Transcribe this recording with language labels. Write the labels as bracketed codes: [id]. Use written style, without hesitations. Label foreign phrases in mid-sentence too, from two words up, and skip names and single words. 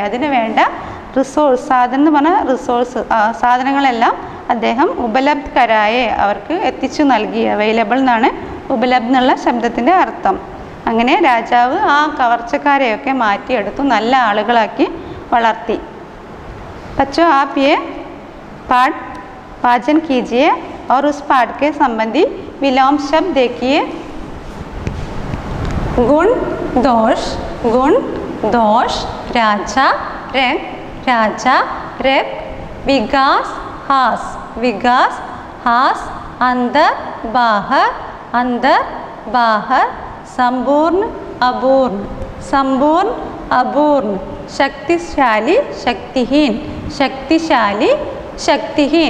[ml] അതിന് വേണ്ട റിസോഴ്സ് സാധനം എന്ന് പറഞ്ഞാൽ റിസോഴ്സ് സാധനങ്ങളെല്ലാം അദ്ദേഹം [hi] उपलब्ध कराए [ml] അവർക്ക് എത്തിച്ചു നൽകി. അവൈലബിൾ എന്നാണ് ഉപലബ്ധ എന്നുള്ള ശബ്ദത്തിൻ്റെ അർത്ഥം. അങ്ങനെ രാജാവ് ആ കവർച്ചക്കാരെയൊക്കെ മാറ്റിയെടുത്തു, നല്ല ആളുകളാക്കി വളർത്തി. [hi] बच्चों आप ये पाठ वाचन कीजिए और उस पाठ के संबंधी विलोम शब्द देखिए. गुण दोष राजा रक विकास हास अंदर बाहर संपूर्ण अपूर्ण शक्तिशाली शक्तिहीन.